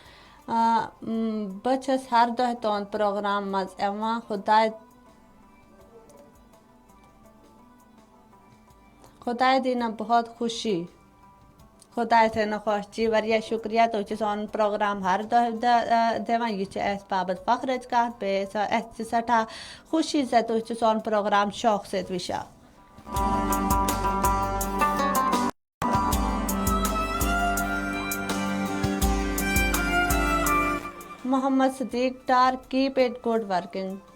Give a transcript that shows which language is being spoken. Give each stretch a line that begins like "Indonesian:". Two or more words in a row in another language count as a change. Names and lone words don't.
Kashmiri: بچس ہر دہ تہند پروگرام مز ایوان خدائے دینا بہت خوشی، خدائے تھینا خوش جی، واریاہ شکریہ۔ تو سون پروگرام ہر دہ دِوان، یہ اس بابت فخرچ کت بیس اس سٹھا خوشی سے تو سون پروگرام شوق سے وشا۔
English: محمد صدیق ڈار، keep it good working.